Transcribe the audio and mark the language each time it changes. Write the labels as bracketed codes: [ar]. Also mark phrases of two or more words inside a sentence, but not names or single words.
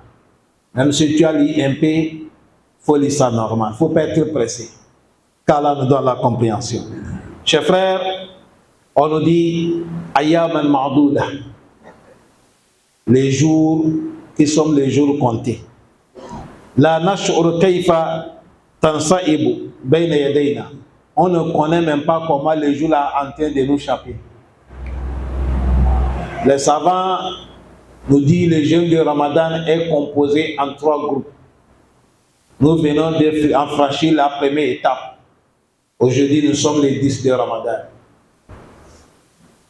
[fr] Même si tu as lu un peu, il faut lire ça normal. Il ne faut pas être pressé. Qu'Allah nous donne la compréhension. Chers frères, on nous dit [ar] أياما معدودة, [fr] les jours qui sont les jours comptés. [ar] لا نشعر كيف تنساب بين يدينا. [fr] On ne connaît même pas comment les jours là en train de nous échapper. Les savants nous disent que le jeûne de Ramadan est composé en 3 groupes. Nous venons de franchir la première étape. Aujourd'hui, nous sommes les 10 de Ramadan.